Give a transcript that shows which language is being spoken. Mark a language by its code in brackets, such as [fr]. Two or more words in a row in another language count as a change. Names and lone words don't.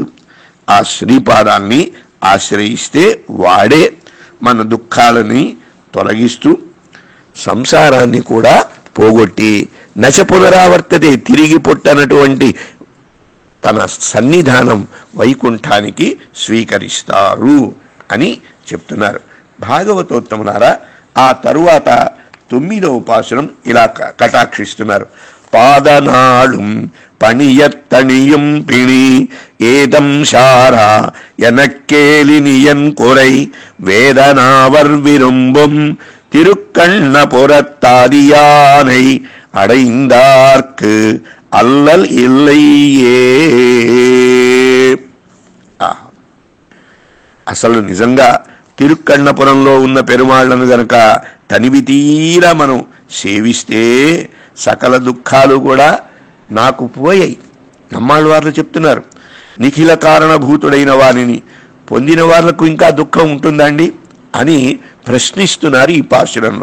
[te] ఆ శ్రీపాదాల్ని ఆశ్రయిస్తే వాడే మన దుఃఖాలని తొలగిస్తూ సంసారాన్ని కూడా పోగొట్టి [sa] न च पुनरावर्तते [te] తిరిగి పుట్టనటువంటి తన సన్నిధానం వైకుంఠానికి స్వీకరిస్తారు అని చెప్తున్నారు. భాగవతోత్తములారా, ఆ తరువాత 9వ పాసురం ఇలా కటాక్షిస్తున్నారు. [ta] பாதநாளும் பணியத்தணியும் பிணி ஏதம் சாரா எனக்கேலினியன் குறை வேதனாவர் விரும்பும் திருக்கண்ணபுரத்தாதியானை அடைந்தார்க்கு அல்லல் இல்லையே. [te] అసలు నిజంగా తిరుక్కన్నపురంలో ఉన్న పెరుమాళ్లను గనక తనివి తీరా మనం సేవిస్తే సకల దుఃఖాలు కూడా నాకు పోయాయి. నమ్మాళ్ళు వారు చెప్తున్నారు, నిఖిల కారణభూతుడైన వారిని పొందిన వాళ్లకు ఇంకా దుఃఖం ఉంటుందండి అని ప్రశ్నిస్తున్నారు ఈ పాశురంలో.